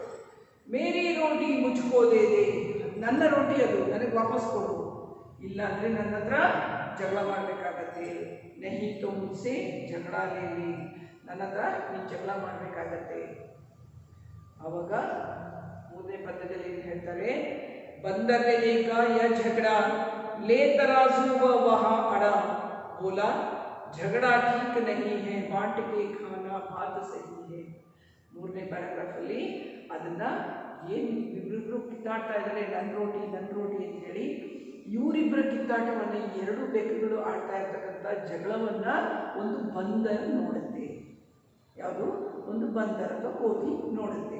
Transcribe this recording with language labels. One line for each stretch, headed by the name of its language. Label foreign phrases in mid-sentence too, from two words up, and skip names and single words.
Hindi: मेरी रोटी मुझको दे दे,
Kannada: ನನ್ನ ರೋಟಿ ಅದು, ನನಗೆ ವಾಪಸ್ ಕೊಡು, ಇಲ್ಲ ಅಂದರೆ ನನ್ನ ಹತ್ರ ಜಗಳ ಮಾಡಬೇಕಾಗತ್ತೆ।
Hindi: नहीं तो मुझसे झगड़ा ले ले,
Kannada: ನನ್ನ ಹತ್ರ ನೀನು ಜಗಳ ಮಾಡಬೇಕಾಗತ್ತೆ। ಆವಾಗ ಮೂರನೇ ಪದ್ಯದಲ್ಲಿ ಏನು ಹೇಳ್ತಾರೆ?
Hindi: बंदर ने देखा यह झगड़ा, ले तराजू व वहाँ अड़ा, बोला झगड़ा ठीक नहीं है बांट के खाना बात सही है.
Kannada: ಮೂರನೇ ಪ್ಯಾರಾಗ್ರಾಫ್ ಅಲ್ಲಿ ಅದನ್ನ ಏನು ಇಬ್ಬರಿಬ್ರು ಕಿತ್ತಾಡ್ತಾ ಇದ್ದಾರೆ ನನ್ನ ರೋಟಿ ಅಂತ ಹೇಳಿ ಇವರಿಬ್ಬರ ಕಿತ್ತಾಟವನ್ನು ಎರಡು ಬೆಕ್ಕುಗಳು ಆಡ್ತಾ ಇರ್ತಕ್ಕಂಥ ಜಗಳವನ್ನ ಒಂದು ಬಂದರ್ ನೋಡುತ್ತೆ. ಯಾವುದು ಒಂದು ಬಂದರ್ ಅಥವಾ ಕೋತಿ ನೋಡುತ್ತೆ.